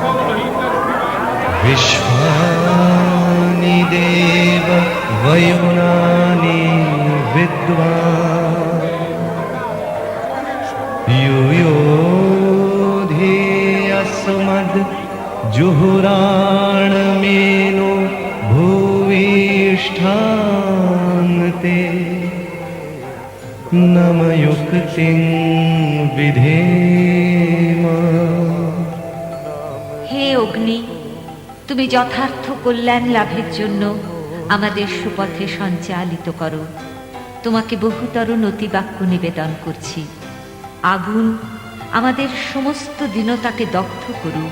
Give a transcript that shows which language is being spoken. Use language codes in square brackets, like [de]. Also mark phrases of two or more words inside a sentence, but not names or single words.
[sa] विश्वानि देव वयुनानि विद्वान् युयोधि अस्मद् जुहुराणमेनो भूविष्ठान्ते नमयुक्तिं विधेम। [bn] হে অগ্নি, তুমি যথার্থ কল্যাণ লাভের জন্য আমাদের সুপথে সঞ্চালিত করো। তোমাকে বহুতর নতিবাক্য নিবেদন করছি। আগুন আমাদের সমস্ত দীনতাকে দগ্ধ করুক।